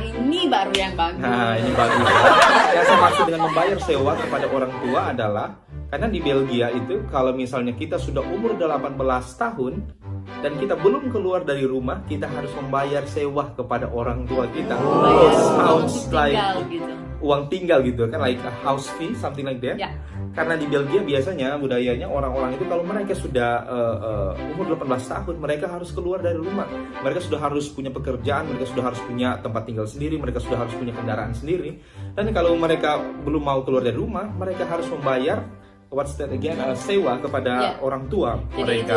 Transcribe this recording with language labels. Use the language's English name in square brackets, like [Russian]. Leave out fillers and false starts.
[Indonesian] Ini baru yang bagus. Nah, ini bagus. Yang saya maksud dengan membayar sewa kepada orang tua adalah karena di Belgia itu kalau misalnya kita sudah umur 18 tahun dan kita belum keluar dari rumah, kita harus membayar sewa kepada orang tua kita. [English] Sounds like [Indonesian] uang tinggal gitu kan, [English] like a house fee, something like that. [Indonesian] Ya. Karena di Belgia biasanya budayanya orang-orang itu kalau mereka sudah umur 18 tahun, mereka harus keluar dari rumah. Mereka sudah harus punya pekerjaan, mereka sudah harus punya tempat tinggal sendiri, mereka sudah harus punya kendaraan sendiri. Dan kalau mereka belum mau keluar dari rumah, mereka harus membayar sewa kepada orang tua mereka.